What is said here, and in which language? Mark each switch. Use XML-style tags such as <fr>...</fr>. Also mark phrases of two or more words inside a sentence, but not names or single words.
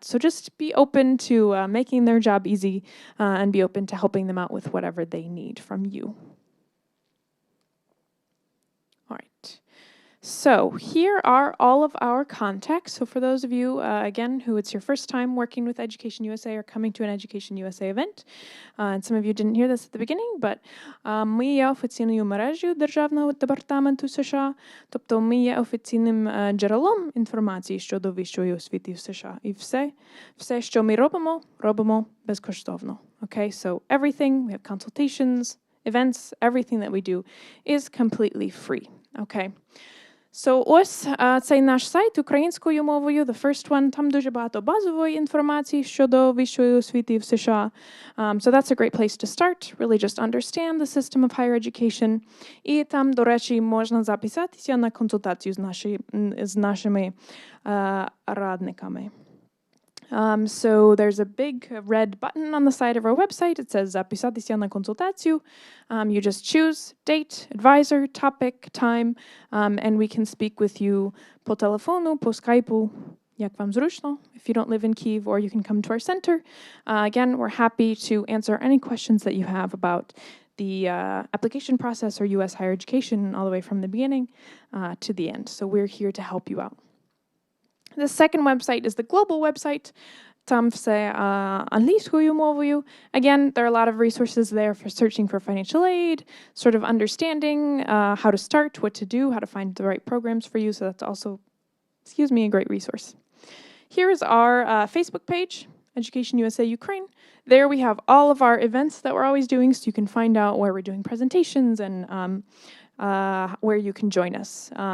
<en>So just be open to making their job easy and be open to helping them out with whatever they need from you. All right. So here are all of our contacts. So for those of you, again, who it's your first time working with Education USA or coming to an Education USA event, and some of you didn't hear this at the beginning, but</en> <uk>ми є офіційною мережею Державного департаменту США, тобто ми є офіційним джерелом інформації щодо вищої освіти в США. І все, що ми робимо безкоштовно.</uk> <en>Okay, so everything, we have consultations, events, everything that we do is completely free.</en> <uk>Okay. So ось цей наш сайт українською мовою,</uk> <en>the first one,</en> <uk>там дуже багато базової інформації щодо вищої освіти в США.</uk> <en>So that's a great place to start, really just understand the system of higher education.</en> <uk>І там, до речі, можна записатися на консультацію з нашими радниками.</uk> <en>So there's a big red button on the side of our website. It says</en> <uk>записатися на консультацію.</uk> <en>You just choose date, advisor, topic, time, and we can speak with you</en> <uk>по телефону, по скайпу, як вам зручно,</uk> <en>if you don't live in Kyiv, or you can come to our center. Again, we're happy to answer any questions that you have about the application process or U.S. higher education all the way from the beginning to the end. So we're here to help you out. The second website is the global website.</en> <uk>Там все англійською мовою.</uk> <en>Again, there are a lot of resources there for searching for financial aid, sort of understanding how to start, what to do, how to find the right programs for you. So that's also, a great resource. Here's our Facebook page, Education USA Ukraine. There we have all of our events that we're always doing, so you can find out where we're doing presentations and where you can join us.</en>